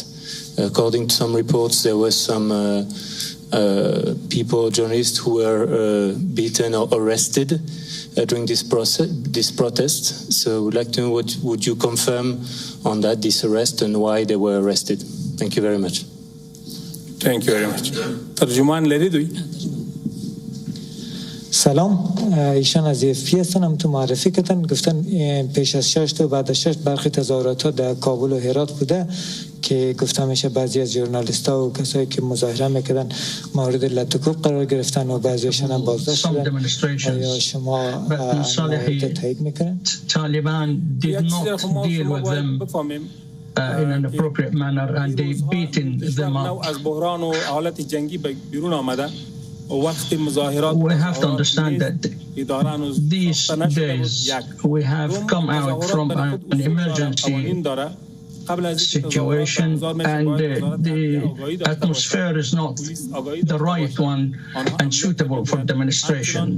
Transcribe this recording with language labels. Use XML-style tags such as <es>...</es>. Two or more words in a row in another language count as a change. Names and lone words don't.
<en>According to some reports, there were some people, journalists, who were beaten or arrested during this protest. So we'd like to know what would you confirm on that, this arrest, and why they were arrested. Thank you very much. Thank you very much.</en> <ps>ترجمان لري دوی؟</ps> <fa>سلام، ایشان از EFP هستن. هم تو معرفی کردن، گفتن پیش از 6 تا بعد از 6 برخی تظاهرات ها در کابل و هرات بوده که گفته میشه بعضی از ژورنالیست‌ها و کسایی که مظاهره میکردن مورد لطکوب قرار گرفتن و بعضیشون هم بازداشت شدن. آیا شما تایید میکنید؟</fa> <en>Taliban did not deal with them in an appropriate manner and they beaten them up. We have to understand that these days we have come out from an emergency situation and the atmosphere is not the right one and suitable for demonstrations.</en>